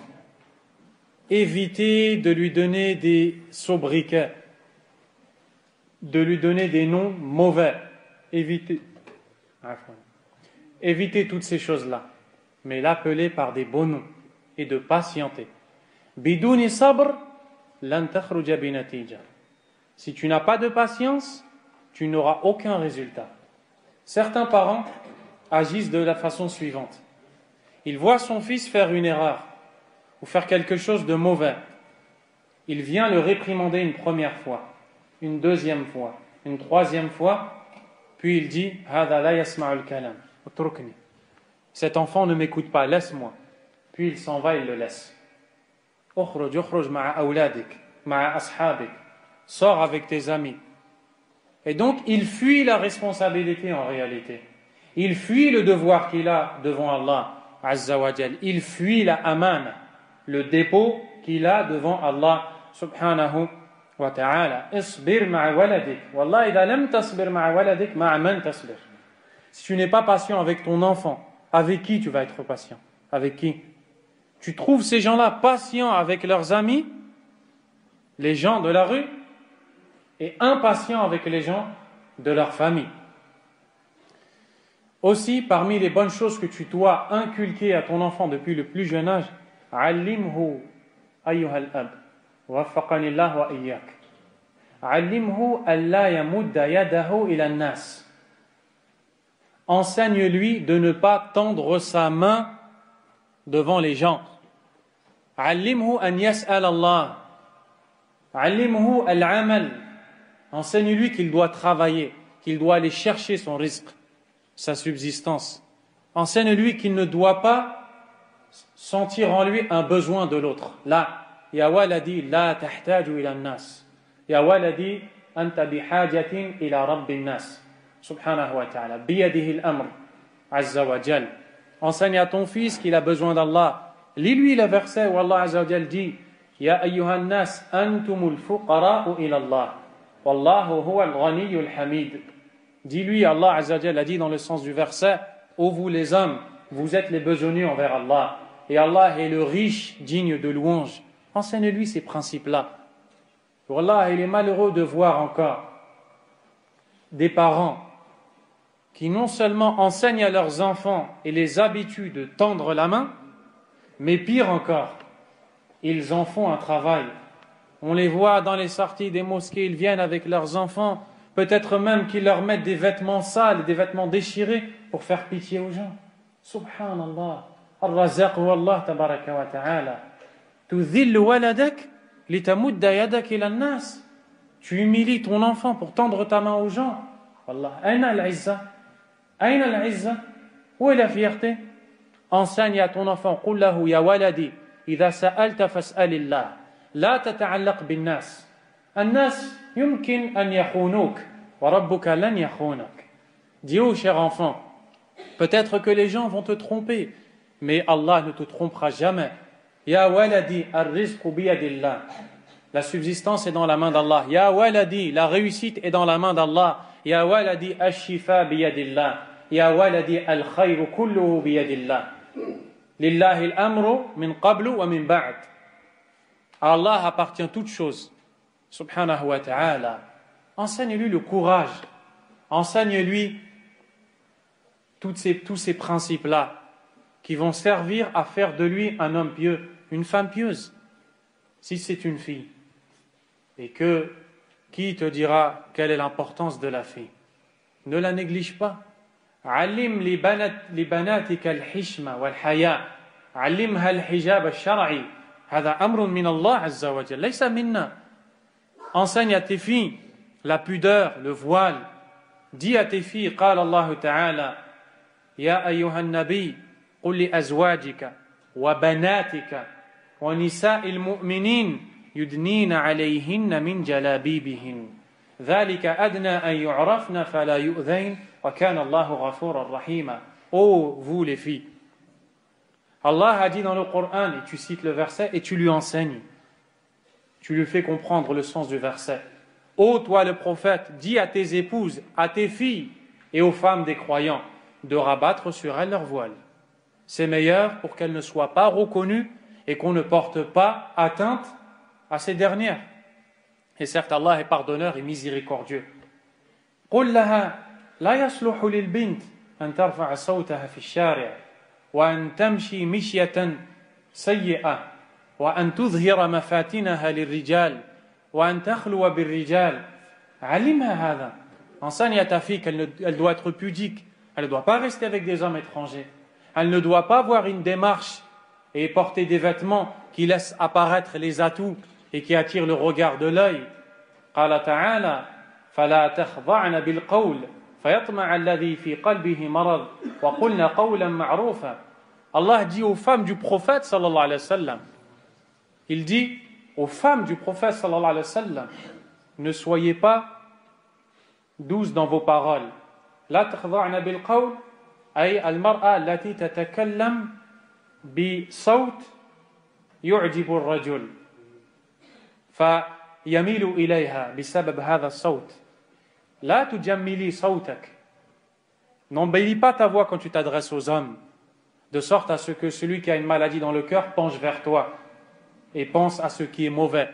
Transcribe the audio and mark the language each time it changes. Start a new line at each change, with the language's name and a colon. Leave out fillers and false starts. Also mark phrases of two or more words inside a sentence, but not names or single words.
French: Éviter de lui donner des sobriquets, de lui donner des noms mauvais. Éviter toutes ces choses-là, mais l'appeler par des beaux noms et de patienter.
Arabic: بدون صبر لن تخرج بنتيجة.
French: Si tu n'as pas de patience, tu n'auras aucun résultat. Certains parents agissent de la façon suivante. Il voit son fils faire une erreur ou faire quelque chose de mauvais. Il vient le réprimander une première fois, une deuxième fois, une troisième fois, puis il dit «
Arabic: هذا لا يسمع الكلام، اتركني
French: » Cet enfant ne m'écoute pas, laisse-moi. Puis il s'en va, il le laisse.
Arabic: اخرج مع أولادك، مع أصحابك.
French: Sors avec tes amis. Et donc, il fuit la responsabilité en réalité. Il fuit le devoir qu'il a devant Allah.
Arabic: عز وجل.
French: Il fuit la amana, le dépôt qu'il a devant Allah
Arabic: سبحانه وتعالى. اصبر مع ولدك. والله، إذا لم تصبر مع ولدك، مع من تصبر.
French: Si tu n'es pas patient avec ton enfant, avec qui tu vas être patient? Avec qui? Tu trouves ces gens-là patients avec leurs amis, les gens de la rue, et impatients avec les gens de leur famille. Aussi, parmi les bonnes choses que tu dois inculquer à ton enfant depuis le plus jeune âge,
Arabic: علمه أيها الأب، وفقني الله وإياك. علمه ألا يمد يده إلى الناس.
French: Enseigne-lui de ne pas tendre sa main devant les gens.
Arabic: علمه أن يسأل الله. علمه العمل.
French: Enseigne-lui qu'il doit travailler, qu'il doit aller chercher son rizq, sa subsistance. Enseigne-lui qu'il ne doit pas sentir en lui un besoin de l'autre.
Arabic: La, يا ولدي لا تحتاج إلى الناس. يا ولدي أنت بحاجة إلى رب الناس. سبحانه وتعالى. بيده الأمر. عز وجل.
French: Enseigne à ton fils qu'il a besoin d'Allah. Lis-lui le verset où Allah
Arabic: عز وجل
French: dit
Arabic: يا أيها الناس أنتم الفقراء إلى الله. والله هو الغني الحميد.
French: Dis-lui, Allah
Arabic: عز وجل
French: a dit dans le sens du verset, ô vous les hommes, vous êtes les besogneux envers Allah, et Allah est le riche, digne de louange. Enseigne-lui ces principes-là. Wallah, il est malheureux de voir encore des parents qui non seulement enseignent à leurs enfants et les habituent de tendre la main, mais pire encore, ils en font un travail. On les voit dans les sorties des mosquées, ils viennent avec leurs enfants, peut-être même qu'ils leur mettent des vêtements sales, des vêtements déchirés pour faire pitié aux gens.
Arabic: Subhanallah. الرزاق والله تبارك وتعالى. تذل ولدك لتمد يدك إلى الناس.
French: Tu humilies ton enfant pour tendre ta main aux gens.
Arabic: والله. أين العزة؟ أين العزة?
French: Où est la fierté? Enseigne à ton enfant.
Arabic: قل له يا ولدي إذا سألت فاسأل الله. لا تتعلق بالناس. الناس يمكن أن يخونوك وربك لن يخونك.
French: Dis ô cher enfant, peut-être que les gens vont te tromper, mais Allah ne te trompera jamais.
Arabic: يا ولدي الرزق بيد الله.
French: La subsistance est dans la main d'Allah.
Arabic: يا ولدي,
French: la réussite est dans la main d'Allah.
Arabic: يا ولدي الشفاء بيد الله. يا ولدي الخير كله بيد الله. لله الأمر من قبل ومن بعد.
French: À Allah appartient toute chose.
Arabic: سبحانه وتعالى.
French: Enseigne-lui le courage. Enseigne-lui tous ces principes-là qui vont servir à faire de lui un homme pieux, une femme pieuse. Si c'est une fille. Et que, qui te dira quelle est l'importance de la fille? Ne la néglige pas.
Arabic: علم لبناتك الحشمة والحياء. علمها الحجاب الشرعي. هذا أمر من الله عز وجل. ليس منا.
French: Enseigne à tes filles la pudeur, le voile. Dis à tes filles,
Arabic: قال الله تعالى يا أيها النبي قل لأزواجك وبناتك ونساء المؤمنين يدنين عليهن من جلابيبهن ذلك أدنى أن يعرفن فلا يؤذين وكان الله غفورا رحيما.
French: Ô vous les filles, Allah a dit dans le Coran, et tu cites le verset, et tu lui enseignes. Tu lui fais comprendre le sens du verset. Ô toi le prophète, dis à tes épouses, à tes filles et aux femmes des croyants de rabattre sur elles leur voile. C'est meilleur pour qu'elles ne soient pas reconnues et qu'on ne porte pas atteinte à ces dernières. Et certes, Allah est pardonneur et miséricordieux.
Arabic: قل لها لا يصلح للبنت أن ترفع صوتها في الشارع وأن تمشي مشية سيئة وأن تظهر مفاتنها للرجال وأن تخلو بالرجال. علمها هذا.
French: Enseigne à ta fille qu'elle doit être pudique. Elle ne doit pas rester avec des hommes étrangers. Elle ne doit pas avoir une démarche et porter des vêtements qui laissent apparaître les atouts et qui attirent le regard de l'œil.
Arabic: قال تعالى فلا تخضعن بالقول فيطمع الذي في قلبه مرض وقلن قولا معروفا.
French: Allah dit aux femmes du prophète
Arabic: صلى الله عليه وسلم,
French: il dit aux femmes du prophète
Arabic: صلى الله عليه وسلم,
French: ne soyez pas douces dans vos paroles.
Arabic: لا تخضعن بالقول أي المرأة التي تتكلم بصوت يعجب الرجل فيميل إليها بسبب هذا الصوت لا تجملي صوتك.
French: N'embellis pas ta voix quand tu t'adresses aux hommes, de sorte à ce que celui qui a une maladie dans le cœur penche vers toi et pense à ce qui est mauvais.